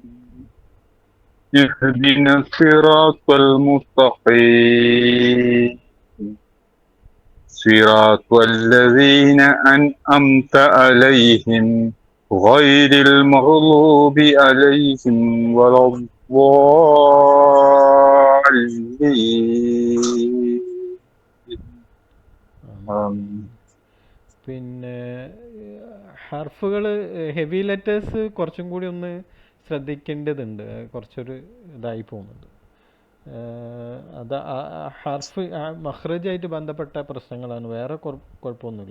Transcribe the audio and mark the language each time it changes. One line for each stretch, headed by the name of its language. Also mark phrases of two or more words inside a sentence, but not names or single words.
Arabic: اهدنا الصراط المستقيم صراط الذين أنعمت عليهم غير المغضوب عليهم ولا الضالين.
Malayalam: പിന്നെ ഹർഫുകൾ,
English: heavy letters
Malayalam: കുറച്ചും കൂടി ഒന്ന് ശ്രദ്ധിക്കേണ്ടതുണ്ട്. കുറച്ചൊരു ഇതായി പോകുന്നുണ്ട്. അത് ഹർഫ് മഖ്റജായിട്ട് ബന്ധപ്പെട്ട പ്രശ്നങ്ങളാണ്, വേറെ കുഴപ്പമൊന്നുമില്ല.